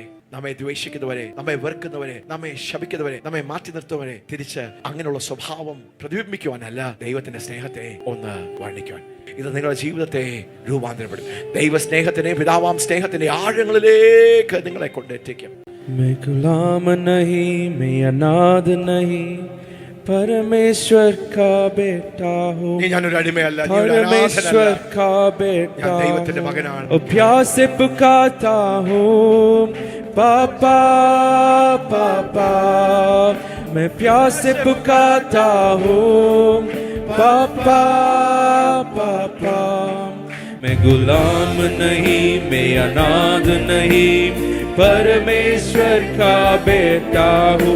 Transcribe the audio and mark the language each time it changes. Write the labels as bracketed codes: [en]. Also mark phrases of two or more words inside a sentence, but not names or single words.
[ml] നമ്മെ ദ്വേഷിക്കുന്നവരെ, നമ്മെ വെറുക്കുന്നവരെ, നമ്മെ ശപിക്കുന്നവരെ, നമ്മെ മാറ്റി നിർത്തുന്നവരെ തിരിച്ച് അങ്ങനെയുള്ള സ്വഭാവം പ്രതിബിംബിക്കുവാനല്ല, ദൈവത്തിന്റെ സ്നേഹത്തെ ഒന്ന് വർണ്ണിക്കുവാൻ. ഇത് നിങ്ങളുടെ ജീവിതത്തെ രൂപാന്തരപ്പെടും. ദൈവസ്നേഹത്തിന്റെ, പിതാവാം സ്നേഹത്തിന്റെ ആഴങ്ങളിലേക്ക് നിങ്ങളെ കൊണ്ടെത്തിക്കും. [hi] मैं गुलाम नहीं, मैं अनाथ नहीं, परमेश्वर का बेटा हूँ, [ml] ഞാനൊരു അടിമയല്ല, [hi] परमेश्वर का बेटा, [ml] ഞാൻ ദൈവത്തിന്റെ മകനാണ്. [hi] प्यार से पुकारता हूँ, पापा पापा, मैं प्यार से पुकारता हूँ, पापा पापा। मैं गुलाम नहीं, मैं अनाथ नहीं, परमेश्वर का बेटा हूँ।